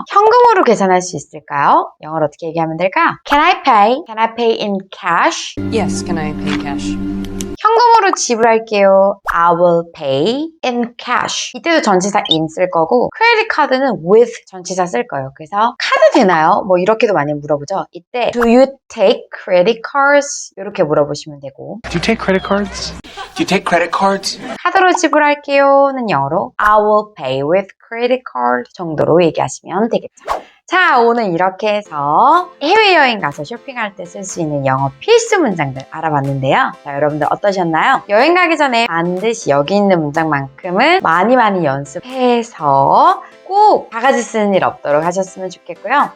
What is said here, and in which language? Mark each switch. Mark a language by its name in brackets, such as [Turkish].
[Korean] 현금으로 계산할 수 있을까요? 영어로 어떻게 얘기하면 될까요? [English] Can I pay? Can I pay in cash? Yes, can I pay cash? [Korean] 현금으로 지불할게요. [English] I will pay in cash. [Korean] 이때도 전치사 in 쓸 거고 크레딧 카드는 with 전치사 쓸 거예요. 그래서 카드 되나요? 뭐 이렇게도 많이 물어보죠. [English] 이때 Do you take credit cards? [Korean] 이렇게 물어보시면 되고 [English] Do you take credit cards? Do you take credit cards? [Korean] 카드로 지불할게요는 영어로 [English] I will pay with credit card [Korean] 정도로 얘기하시면 되겠죠. 자, 오늘 이렇게 해서 해외여행 가서 쇼핑할 때 쓸 수 있는 영어 필수 문장들 알아봤는데요. 자, 여러분들 어떠셨나요? 여행 가기 전에 반드시 여기 있는 문장만큼은 많이 연습해서 꼭 바가지 쓰는 일 없도록 하셨으면 좋겠고요.